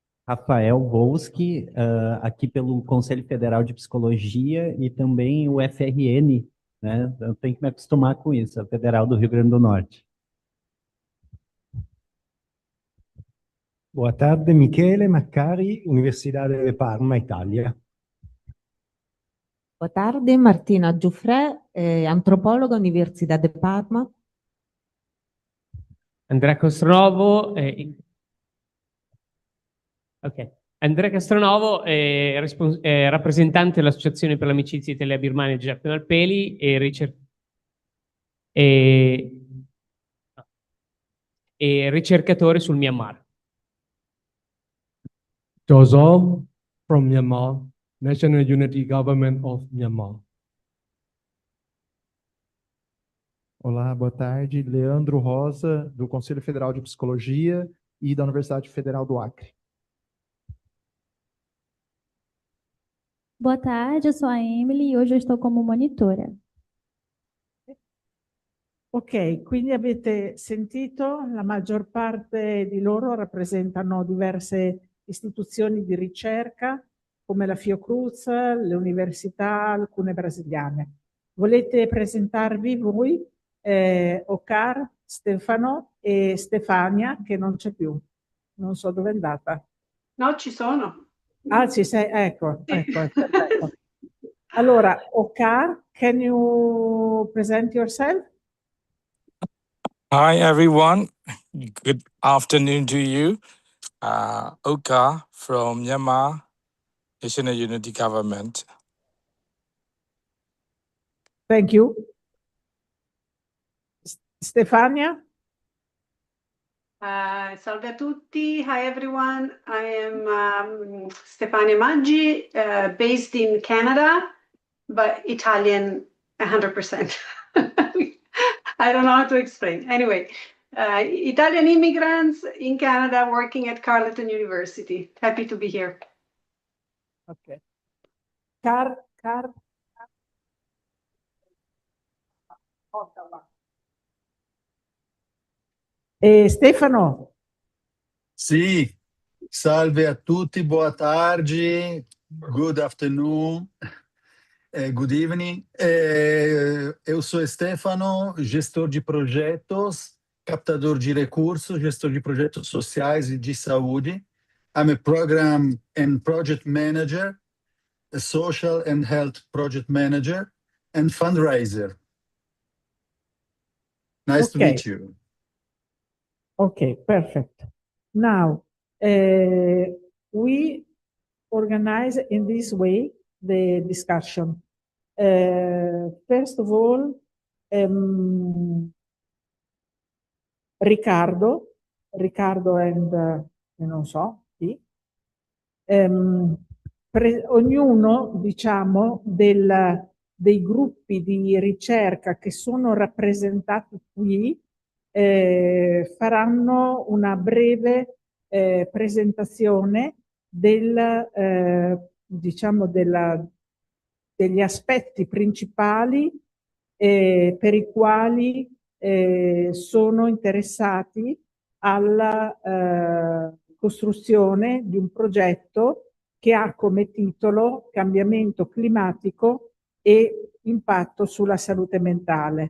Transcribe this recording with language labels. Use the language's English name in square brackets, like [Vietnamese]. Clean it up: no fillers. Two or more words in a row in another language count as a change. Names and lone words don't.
[Portuguese] Rafael Volsky, aqui pelo Conselho Federal de Psicologia e também o FRN, né? Eu tenho que me acostumar com isso, a Federal do Rio Grande do Norte. Boa tarde, [Italian] Michele Maccari, Università de Parma, Italia. [Portuguese] Boa tarde, [Italian] Martina Giuffre, antropologa, Università di Parma. Andrea Castronovo, Andrea Castronovo è rappresentante dell'Associazione per l'Amicizia Italia-Birmania Giuseppe Malpeli e ricercatore sul Myanmar. [English] Josol from Myanmar, National Unity Government of Myanmar. [Portuguese] Olá, boa tarde. Leandro Rosa, do Conselho Federal de Psicologia e da Universidade Federal do Acre. Boa tarde, eu sou a Emily e hoje eu estou como monitora. [Italian] Ok, quindi avete sentito, la maggior parte di loro rappresentano diverse istituzioni di ricerca, come la Fiocruz, le università, alcune brasiliane. Volete presentarvi voi, Ocar, Stefano e Stefania, che non c'è più. Non so dove è andata. No, ci sono. Ah, ci sei, ecco, perfetto. Allora, Ocar, [English] can you present yourself? Hi, everyone. Good afternoon to you. Oka from Myanmar National Unity Government. Thank you. Stefania? [Italian] Salve a tutti. [English] Hi, everyone. I am Stefania Maggi, based in Canada, but Italian 100%. I don't know how to explain. Anyway, Italian immigrants in Canada working at Carleton University. Happy to be here. Okay. Stefano? [Italian] Sì, salve a tutti, [Portuguese] boa tarde, [English] good afternoon, good evening. [Portuguese] Eu sou Stefano, gestor de projetos, captador de recursos, gestor de projetos sociais e de saúde. [English] I'm a program and project manager, a social and health project manager, and fundraiser. Nice to meet you. Okay, perfect. Now, we organize in this way the discussion. First of all, [Italian] Riccardo and non so chi, ognuno, diciamo, dei gruppi di ricerca che sono rappresentati qui faranno una breve presentazione diciamo degli aspetti principali per i quali sono interessati alla costruzione di un progetto che ha come titolo Cambiamento climatico e impatto sulla salute mentale.